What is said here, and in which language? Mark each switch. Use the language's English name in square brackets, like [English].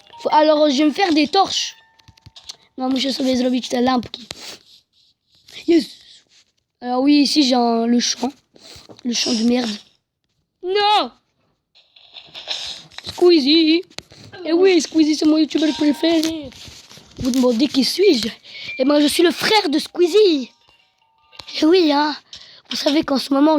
[French] Alors, je vais me faire des torches. [Polish] No, muszę sobie zrobić te lampki. [English] Yes. [French] Alors oui, ici j'ai le champ. Le champ de merde. Non! Squeezie. Eh oui, Squeezie, c'est mon youtubeur préféré. Vous demandez qui suis-je? Eh ben, je suis le frère de Squeezie. Eh oui, hein. Vous savez qu'en ce moment,